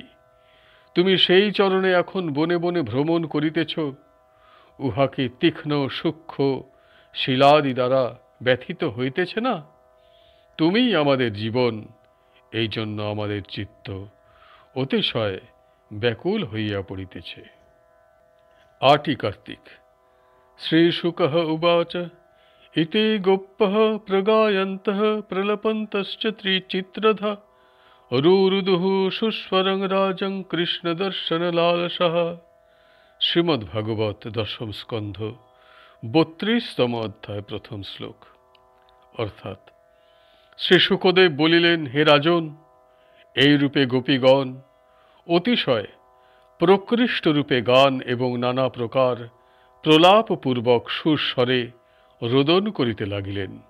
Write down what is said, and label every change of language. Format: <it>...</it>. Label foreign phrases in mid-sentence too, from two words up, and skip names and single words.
<bn>তুমি সেই চরণে এখন বনে বনে ভ্রমণ করিতেছ, উহাকে তীক্ষ্ণ সূক্ষ্ম শিলাদি দ্বারা ব্যথিত হইতেছে না? তুমিই আমাদের জীবন, এই জন্য আমাদের চিত্ত অতিশয় ব্যাকুল হইয়া পড়িতেছে। ৮ কার্তিক।</bn> <sa>শ্রীশুকঃ উবাচ इति गोप्पः प्रगायन्तः प्रलपन्तश्च त्रिचित्रधा रुरुदुः सुस्वरं राजं कृष्णदर्शनलालसः।</sa> <bn>শ্রীমদ্ভাগবত দশম স্কন্ধ ৩২তম অধ্যায় প্রথম শ্লোক। অর্থাৎ শ্রী শুকদেব বলিলেন, হে রাজন, এই রূপে গোপীগণ অতিশয় প্রকৃষ্ট রূপে গান এবং নানা প্রকার প্রলাপপূর্বক সুস্বরে রোদন করিতে লাগিলেন।</bn>